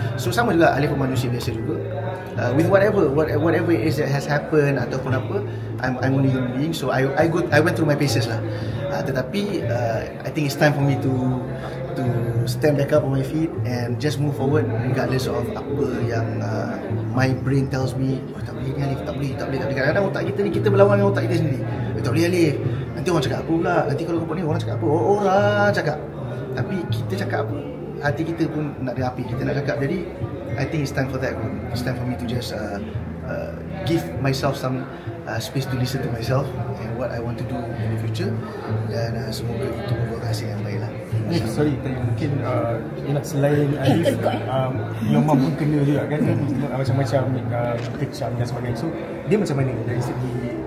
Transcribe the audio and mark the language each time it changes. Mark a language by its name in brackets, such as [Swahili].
[Malay] So sama juga Alif pun manusia biasa juga. [English] With whatever it is that has happened [Malay] ataupun apa, [English] I'm only human being. So I went through my paces lah. [Malay] Tetapi [English] I think it's time for me to stand back up on my feet and just move forward regardless of [Malay] apa yang [English] my brain tells me, [Malay] oh, tak boleh ni Alif, tak boleh. Kadang-kadang otak kita ni, kita berlawan dengan otak kita sendiri. Tak boleh Alif, Nanti orang cakap apa pula? Nanti kalau kau buat ni orang cakap apa? Orang cakap. Tapi kita cakap apa? Hati kita pun nak ada api, kita nak cakap. [English] Jadi I think it's time for that. It's time for me to just give myself some space to listen to myself and what I want to do in the future. [Malay] Dan semoga itu membuat hasil yang baik lah. Sorry, mungkin selain Alif, [English] your mom [Malay] pun kena juga kan, macam-macam kecam dan sebagainya. So dia macam mana dari segi